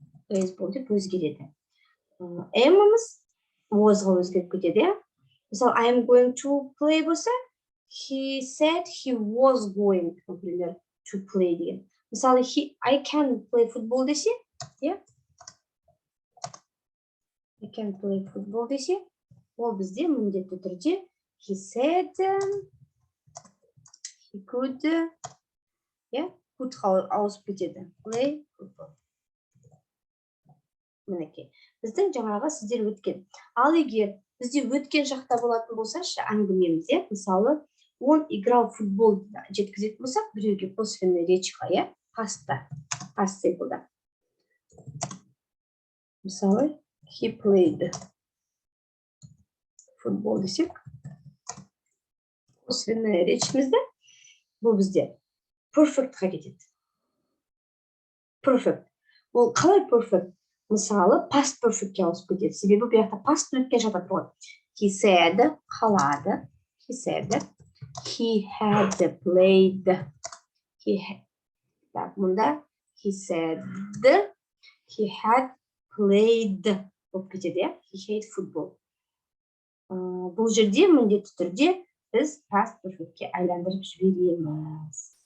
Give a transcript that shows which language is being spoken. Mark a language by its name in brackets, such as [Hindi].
[Kazakh] Baseball деп өзгереді. Am-ымыз was-ға өзгеріп кетеді. [English] Мысалы, I am going to play [Kazakh] болса, [English] he said he was going, [Russian] например, [English] to play деген. Мысалы, I can play football десе, yeah? I can play football [Kazakh] десе, ол бізде міндетті түрде [English] he said he could, yeah? [Kazakh] Could ауысып кетеді. [English] Play football. [Kazakh] Мінекей. Біздің жаңағы сіздер өткен. Ал егер бізде өткен шақта болатын болсашы әңгімеміз, иә? Мысалы, [Russian] он играл футбол [Kazakh] жеткізетін болсақ, біреуге косвенный речьқа, иә? Паста, past simple'да. Мысалы, [English] he played [Kazakh] футбол десек, косвенный речьімізді бұл бізде perfect'қа кетеді. Perfect. Ол қалай perfect? Мысалы, past perfect'ке ауысып кетеді. Себебі бұл жақта past өткен шақта тұрады. [English] He said, қалады. He said, he had played. Так, мұнда he said, he had played [Kazakh] болып кетеді, иә? [English] He hated football. [Kazakh] Бұл жерде міндетті түрде біз past perfect'ке айландырып жібереміз.